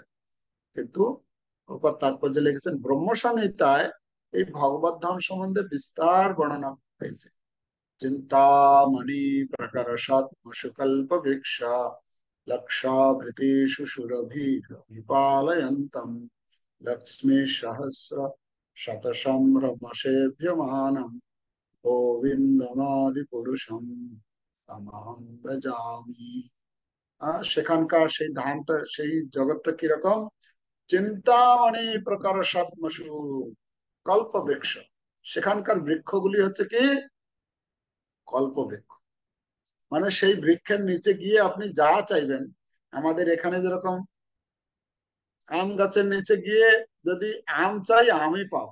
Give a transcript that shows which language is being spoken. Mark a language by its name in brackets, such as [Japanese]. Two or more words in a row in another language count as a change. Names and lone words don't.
[Bangla] কিন্তু প্রভুপাদ তাৎপর্য লিখেছেন ব্রহ্ম সংহিতায় এই ভগবত ধাম সম্বন্ধে বিস্তার বর্ণনা হয়েছে। [Sanskrit] চিন্তামণি প্রকরশাত্মশুকল্প বৃক্ষ লক্ষাভৃতেষু সুরভিপালয়ন্তম লক্ষ্মী সহস্র শতসম্ভ্রমশেভ্যমানম গোবিন্দমাদি পুরুষম তমহং ভজামি। [Bangla] সেখানকার সেই ধামটা, সেই জগৎটা কিরকম? [Sanskrit] চিন্তামণি প্রকার সাত্মসু কল্প বৃক্ষ। [Bangla] সেখানকার বৃক্ষগুলি হচ্ছে কি? কল্প বৃক্ষ। মানে সেই বৃক্ষের নিচে গিয়ে আপনি যা চাইবেন, আমাদের এখানে যেরকম আম গাছের নিচে গিয়ে যদি আম চাই, আমই পাবো।